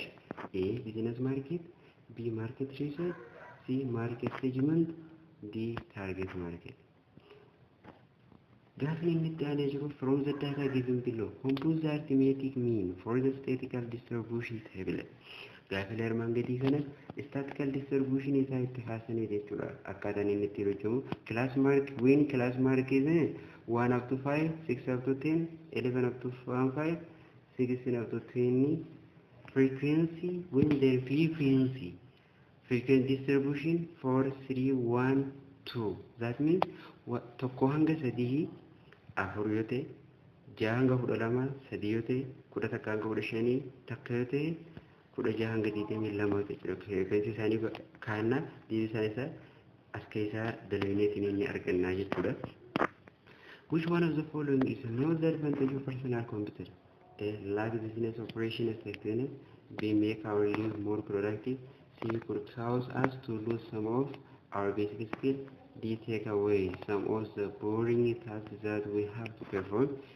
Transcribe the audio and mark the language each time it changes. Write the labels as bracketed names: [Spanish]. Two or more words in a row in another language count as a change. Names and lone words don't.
[English] A. Business market. B. Market research. C. Market segment. D. Target market. From the data given below, compose the arithmetic mean for the statistical distribution table. [Oromo] Gaafilee armaan gadii kana [English] statistical distribution [Oromo] isaa itti haasanii jechuudha. Akkaataan inni itti hojjetamu [English] class mark when class mark is 1 up to 5, 6 up to 10, 11 up to 5, 16 up to 20. Frequency when the frequency distribution for 3, 1, 2. That means [Oromo] tokko hanga sadii afur yoo ta'e, jaha hanga 12 sadii yoo ta'e, 10 takka hanga 15 takka yoo ta'e, 16 hanga 22 jechuudha. Frequency isaanii kaanna deebisaa isaa as keessaa dalagineetiin inni argannaa jechuudha. [English] Which one of the following is not the advantage of personal computer? A. Lack business operation effectiveness. B. Make our life more productive. C. Could cause us to lose some of our basic skills. D. Take away some of the boring tasks that we have to perform.